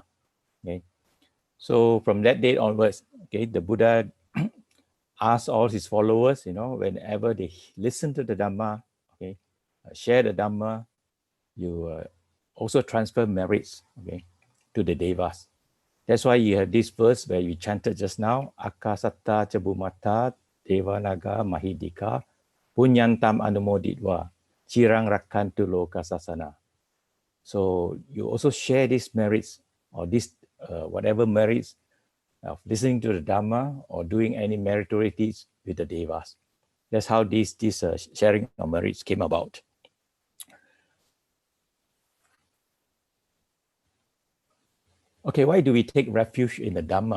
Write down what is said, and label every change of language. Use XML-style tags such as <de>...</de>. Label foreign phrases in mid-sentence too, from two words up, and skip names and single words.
<en>Okay, so from that date onwards, okay, the Buddha asked all his followers, whenever they listen to the Dhamma, okay, share the Dhamma, you also transfer merits, okay, to the Devas. That's why you have this verse where you chanted just now,</en> <pi>Akasatta Chabumata Devanaga Mahidika Punyantam Anumoditva Chirang Rakantu Loka Sasana.</pi> <en>So you also share these merits or this whatever merits of listening to the Dhamma or doing any meritorious deeds with the Devas. That's how this sharing of merits came about. Okay, why do we take refuge in the Dhamma?</en>